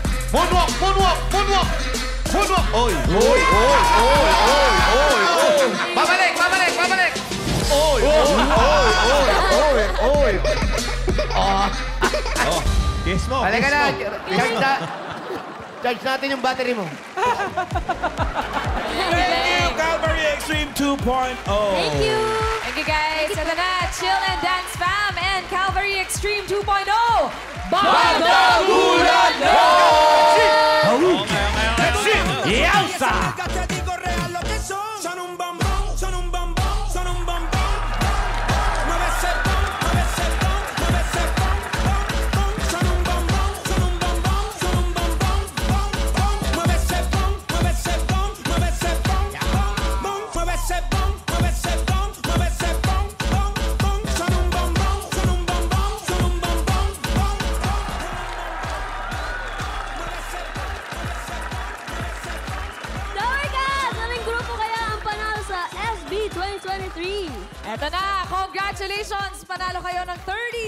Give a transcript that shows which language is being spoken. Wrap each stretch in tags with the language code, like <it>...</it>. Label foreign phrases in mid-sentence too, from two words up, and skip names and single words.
<en>Moonwalk! Moonwalk! Moonwalk! Moonwalk! Oy! Oy! Oy! Oy! Oy! Oy! Oy!</en> <tl>Babalik! Babalik! Babalik! Oy! Oy! Oy! Oy! Oy! Oh, kiss mo. Halika kiss na. mo. Charge na. Charge natin yung battery mo.</tl> <en>Thank you, Calvary Extreme 2.0. Thank you. Thank you guys.</en> <tl>Ito na,</tl> <en>Chill and Dance Fam and Calvary Extreme 2.0.</en> <tl>Badagulan na! Yelsa!</tl> <es>Te digo real lo que son. Son un bombón, son un bombón, son un bombón. Mueve ese bom, mueve ese bom, mueve ese bom, bom, bom. Son un bombón, son un bombón, son un bombón, bom, bom. Mueve ese bom, mueve ese bom, mueve ese bom, bom, bom. Mueve ese bom, mueve ese bom, mueve ese bom, bom, bom. Son un bombón, son un bombón, son un bombón, bom, bom.</es> <en>Tower Cats!</en> <tl>Aling grupo kaya ang panalo sa SB 2023? Eto na, congratulations! Panalo kayo ng</tl>